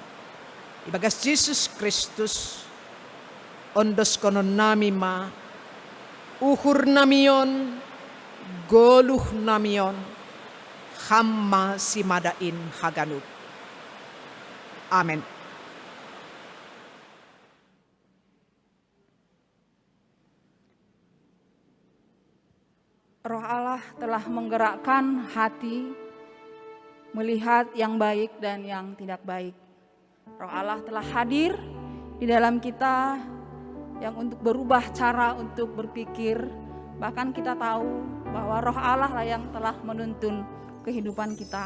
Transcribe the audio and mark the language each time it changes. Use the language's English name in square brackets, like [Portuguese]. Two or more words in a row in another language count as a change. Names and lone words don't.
[Batak Simalungun] Ibagas Jesus Kristus, ondos konon nami ma, uhur namion, goluh namion, hamma simadain haganut. Amen. [Indonesian] Roh Allah telah menggerakkan hati melihat yang baik dan yang tidak baik. Roh Allah telah hadir di dalam kita yang untuk berubah cara untuk berpikir. Bahkan kita tahu bahwa roh Allah lah yang telah menuntun kehidupan kita.